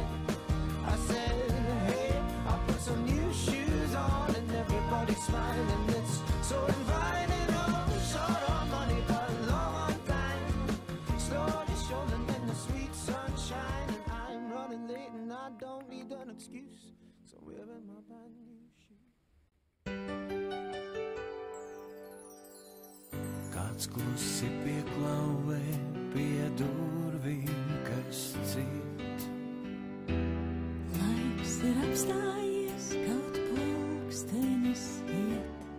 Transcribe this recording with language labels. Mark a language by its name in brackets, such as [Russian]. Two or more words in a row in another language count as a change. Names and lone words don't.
[English] I said, hey, I put some new shoes on and everybody's smiling. It's so inviting. Oh, short on money but long on time, slowly strolling in the sweet sunshine. And I'm running late and I don't need an excuse, so I'm wearing my brand new shoes. [Latvian] Kāds klusi pieklauvē pie durvīm, kas cīt. Laiks ir apstājies, kaut pulkstenis iet.